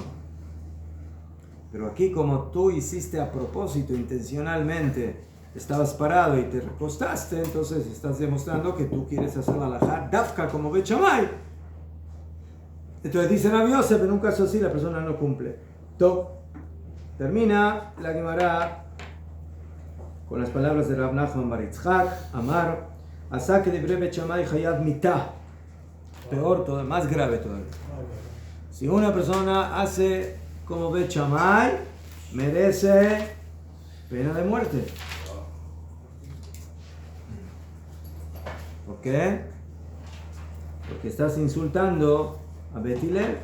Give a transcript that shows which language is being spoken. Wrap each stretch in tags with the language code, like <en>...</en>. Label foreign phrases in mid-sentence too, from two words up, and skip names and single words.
<es>Pero aquí, como tú hiciste a propósito, intencionalmente, estabas parado y te recostaste, entonces estás demostrando que tú quieres hacer la</es> <he>הלכה דווקא</he> <es>como Bet Shammai. Entonces dice Rabbi Yosef, en un caso así la persona no cumple. Termina la Gemara con las palabras de Rav Nachman bar Yitzchak,</es> <he>אמר, עשה כדברי בית שמאי חייב מיתה.</he> <es>Peor todo, más grave todavía. Si una persona hace como Bet Shammai, merece pena de muerte. ¿Por qué? Porque estás insultando a Bet Hillel.</es>